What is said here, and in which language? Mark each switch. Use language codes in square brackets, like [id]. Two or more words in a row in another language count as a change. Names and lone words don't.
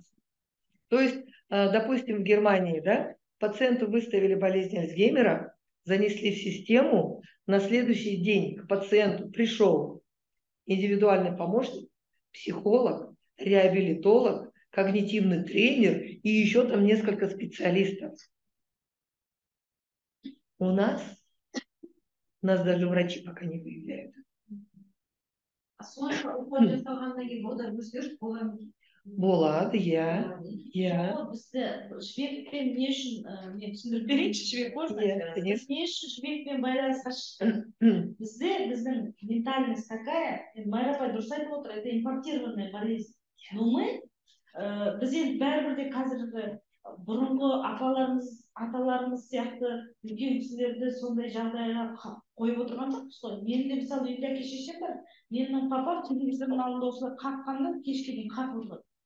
[ru] То есть, допустим, в Германии, да, пациенту выставили болезнь Альцгеймера, занесли в систему, на следующий день к пациенту пришел индивидуальный помощник, психолог, реабилитолог, когнитивный тренер и еще там несколько специалистов. У нас даже врачи пока не выявляют. [kk] Болады, иә. Бізді жібекпен не үшін мен түсіндіріп берейінші, жібек можно? Не үшін жібекпен байланысқа шықты? Біздің [ru] ментальность такая, [kk] Майра апай дұрыс айтып отыр, [ru] это импортированная болезнь. [kk] Но біз енді бәрібір де қазіргі бұрынғы аталарымыз сияқты үлкен кісілерді сондай жағдайға қойып отырған жоқпыз ғой. Менің де мысалы үйде әке шешем бар. Менің папам телевизордың алдында осылай қаққанда кешке дейін қақып отырады.